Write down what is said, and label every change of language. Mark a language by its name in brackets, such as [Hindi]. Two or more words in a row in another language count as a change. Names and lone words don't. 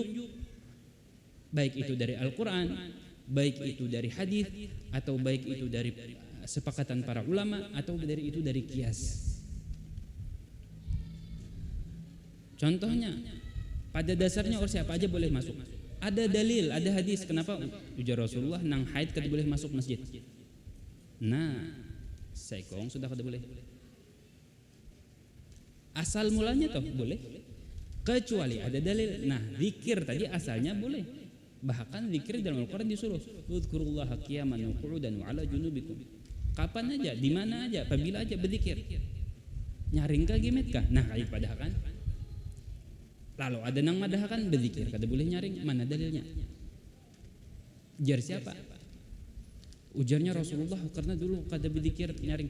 [Banjar] Baik itu dari Al-Quran, baik itu dari hadis, atau baik itu dari sepakatan para ulama, atau dari itu dari kias. Contohnya, pada dasarnya orang siapa aja boleh masuk. Ada dalil, ada hadis. Kenapa ujar Rasulullah nang haid kada boleh masuk masjid? Nah, sekong sudah kada boleh. Asal mulanya toh boleh. Kecuali ada dalil. Nah, zikir tadi asalnya boleh. Bahkan zikir dalam Al-Quran disuruh. [Arabic] Udzkurullaha qiyaman wa qu'udan wa 'ala junubikum. [Banjar] Kapan aja, di mana aja, apabila aja berzikir. Nyaring kah gimet kah? Nah, kayak padahal kan. Lalu ada nang madahkan berzikir kada boleh nyaring, mana dalilnya? Ujar siapa? Ujarnya Rasulullah karena dulu kada berzikir nyaring.